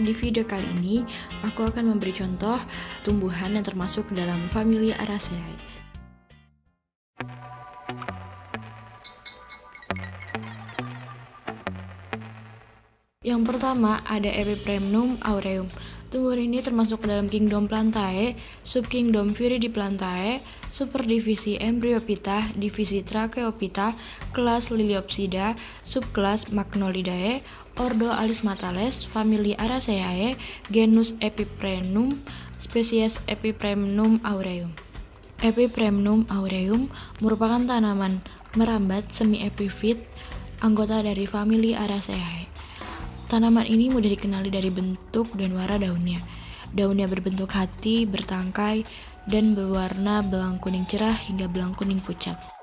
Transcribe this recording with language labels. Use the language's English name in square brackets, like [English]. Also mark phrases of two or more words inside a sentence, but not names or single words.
[Indonesian] Di video kali ini aku akan memberi contoh tumbuhan yang termasuk dalam famili Araceae. Yang pertama ada Epipremnum aureum. Tumbuhan ini termasuk ke dalam kingdom Plantae, subkingdom Viridiplantae, superdivisi Embryophyta, divisi Tracheophyta, kelas Liliopsida, subkelas Magnolidae, ordo Alismatales, famili Araceae, genus Epipremnum, spesies Epipremnum aureum. Epipremnum aureum merupakan tanaman merambat semi-epifit, anggota dari famili Araceae. Tanaman ini mudah dikenali dari bentuk dan warna daunnya. Daunnya berbentuk hati, bertangkai, dan berwarna belang kuning cerah hingga belang kuning pucat.